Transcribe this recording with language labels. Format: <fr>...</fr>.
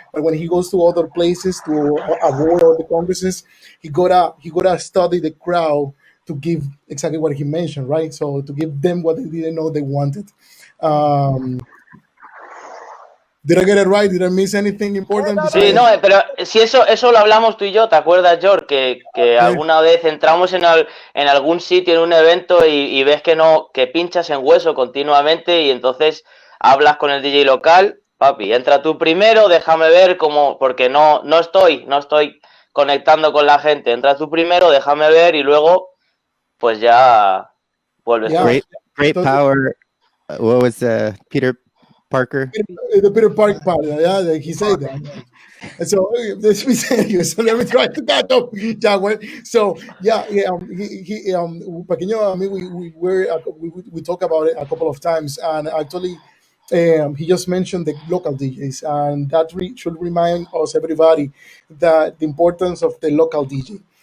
<en>But when he goes to other places, to award or the congresses, he gotta study the crowd to give exactly what he mentioned, right? So to give them what they didn't know they wanted. Did I get it right? Did I miss anything important?</en> <es>Sí, no, pero si eso lo hablamos tú y yo, ¿te acuerdas, George? Que alguna vez entramos en algún sitio, en un evento y ves que pinchas en hueso continuamente y entonces hablas con el DJ local, papi, entra tú primero, déjame ver cómo, porque no estoy conectando con la gente, entra tú primero, déjame ver y luego pues ya vuelves.</es> <en>Great power. What was Peter Parker? The Peter Parker part, yeah, he said that. And so let's be serious. So let me try to get up, Jaguar. So yeah, Pequeño, I mean, we talked about it a couple of times, and actually, he just mentioned the local DJs, and that should remind us everybody that the importance of the local DJ.</en>